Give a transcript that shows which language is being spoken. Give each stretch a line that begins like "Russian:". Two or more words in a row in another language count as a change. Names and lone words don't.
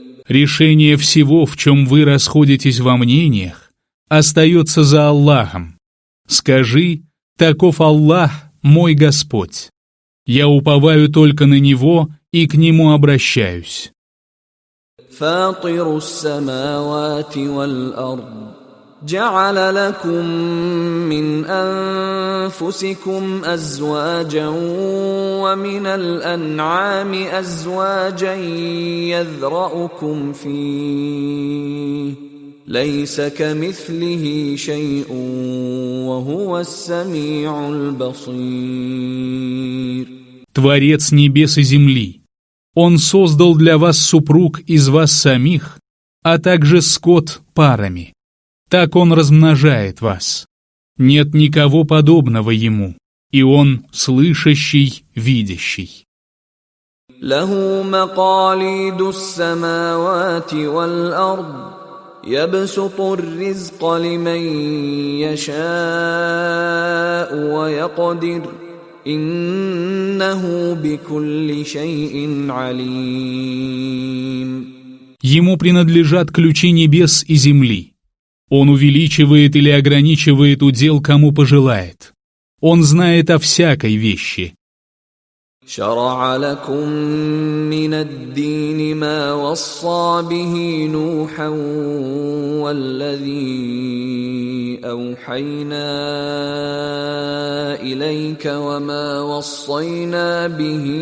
Russian: Решение всего, в чем вы расходитесь во мнениях, остается за Аллахом. Скажи: таков Аллах, мой Господь. Я уповаю только на Него и к Нему обращаюсь.
Arabic: فاطر السماوات والأرض جعل لكم من أنفسكم أزواجا ومن الأنعام أزواجا يذرأكم فيه ليس كمثله شيء وهو السميع البصير.
Russian: Творец небес и земли. Он создал для вас супруг из вас самих, а также скот парами. Так Он размножает вас. Нет никого подобного Ему, и Он слышащий, видящий.
Arabic: له مقاليد السماوات والأرض يبسط الرزق لمن يشاء ويقدر إنه بكل شيء عليم.
Russian: Ему принадлежат ключи небес и земли. Он увеличивает или ограничивает удел, кому пожелает. Он знает о всякой вещи.
Arabic: شرع لكم من الدين ما وصى به نوحا والذي أوحينا إليك وما وصينا به